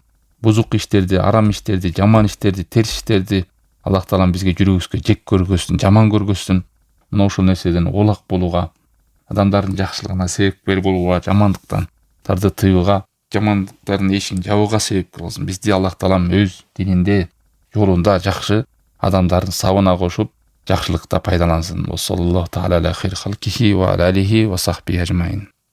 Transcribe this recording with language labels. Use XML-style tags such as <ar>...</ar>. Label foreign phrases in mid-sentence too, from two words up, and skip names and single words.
<ky>Бузук иштерди, арам иштерди, жаман иштерди, терс иштерди Аллах Таалам бизге жүрөгүбүзгө жек көргөзсүн, жаман көргөзсүн. Мына ошол нерседен улак болууга, адамдардын жакшылыгына себепкер болууга, жамандыктан тарды тыюуга, жамандыктардын эшигин жабууга себеп кылсын. Бизди Аллах Таалам өз дининде, жолунда жакшы адамдардын сабына кошуп жакшылыкта пайдалансын.</ky> <ar>صلى الله تعالى على خير خلقه وعلى آله وصحبه أجمعين.</ar>